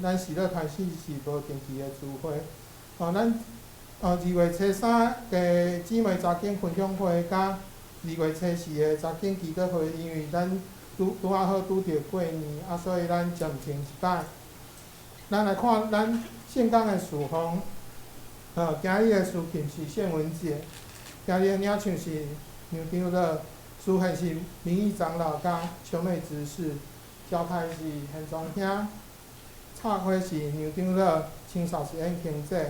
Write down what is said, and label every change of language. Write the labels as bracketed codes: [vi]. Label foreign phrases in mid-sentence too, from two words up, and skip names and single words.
[nan] 咱喜乐团是无定期的聚会。咱2月初3嘅姊妹查经分享会，甲2月初4的查经祈祷会，因为咱拄好拄着过年，所以咱暂停一摆。咱来看咱圣港的事项。今日的事情是献文节，今日的领唱是牛长老，司会是名义长老甲秋美执事，交台是现庄兄，插花是牛长老，清扫是演庆姐。